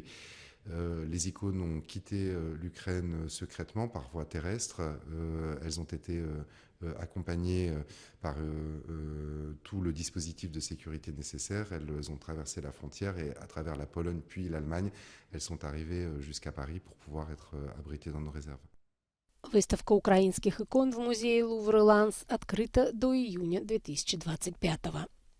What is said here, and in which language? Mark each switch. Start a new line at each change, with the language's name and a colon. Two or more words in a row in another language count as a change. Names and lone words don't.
French: Les icônes ont quitté l'Ukraine secrètement par voie terrestre. Elles ont été accompagnées par tout le dispositif de sécurité nécessaire. Elles ont traversé la frontière et à travers la Pologne puis l'Allemagne, elles sont arrivées jusqu'à Paris pour pouvoir être abritées dans nos réserves.
Russian: Выставка украинских икон в музее Лувр-Ланс открыта до июня 2025 года.